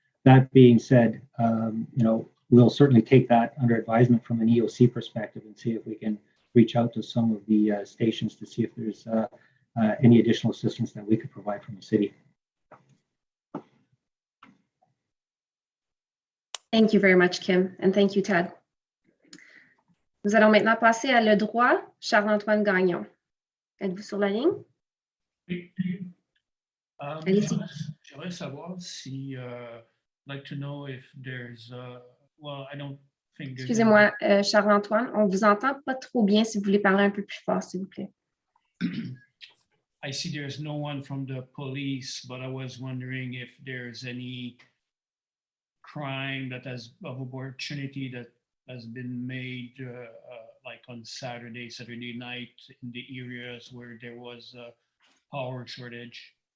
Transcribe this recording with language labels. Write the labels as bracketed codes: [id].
[en] That being said, we'll certainly take that under advisement from an EOC perspective and see if we can reach out to some of the stations to see if there's any additional assistance that we could provide from the city. Thank you very much, Kim, and thank you, Ted. [fr] Nous allons maintenant passer à Le Droit, Charles-Antoine Gagnon. Êtes-vous sur la ligne? Oui. Allez-y. J'aimerais savoir si, [en] like to know if there's, well, I don't think there's. [fr] Excusez-moi, Charles-Antoine, on vous entend pas trop bien. Si vous voulez parler un peu plus fort, s'il vous plaît. [en] I see there's no one from the police, but I was wondering if there's any crime that has of opportunity that has been made, like on Saturday night in the areas where there was a power shortage.